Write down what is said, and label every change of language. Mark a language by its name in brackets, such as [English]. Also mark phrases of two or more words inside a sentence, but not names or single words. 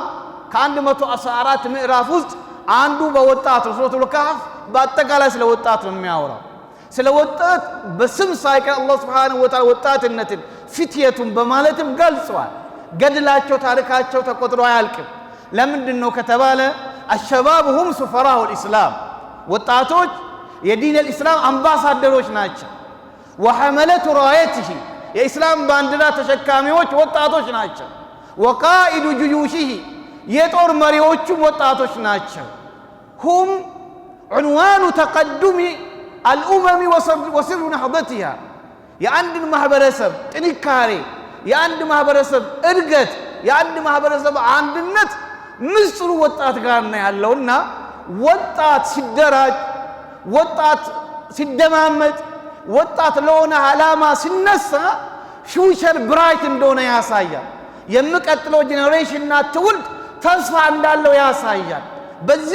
[Amharic] ከ114 ምዕራፍ ውስጥ አንዱ በወጣት ሱረቱል ካህፍ በአጠቃላይ ስለ ወጣት ነው የሚያወራው። ስለ ወጣት በስም ሳይቀር አላህ [Arabic] سبحانه وتعالى [Amharic] ወጣትነትን ፊትየቱን በማለትም ገልጿል። ገድላቸው ታሪካቸው ተቆጥሮ አያልቅም። ለምንድን ነው ከተባለ [Arabic] الشباب هم سفراء الإسلام [Amharic] ወጣቶች የዲን الإسلام አምባሳደሮች ናቸው። [Arabic] وحملة رايته [Amharic] የኢስላም ባንዲራ ተሸካሚዎች ወጣቶች ናቸው። [Arabic] وقائد جيوشه [Amharic] የጦር መሪዎቹም ወጣቶች ናቸው። هم [Arabic] عنوان تقدم الأمم وسر نهضتها [Amharic] የአንድ ማህበረሰብ ጥንካሬ የአንድ ማህበረሰብ እድገት የአንድ ማህበረሰብ አንድነት ምስጢሩ ወጣት ጋር ነው ያለውና ወጣት ሲደራጅ ወጣት ሲደማመጥ ወጣት ለሆነ ዓላማ ሲነሳ [English] future bright [Amharic] እንደሆነ ያሳያል። የሚቀጥለው ጄኔሬሽንና ትውልድ ተስፋ እንዳለው ያሳያል። በዚህ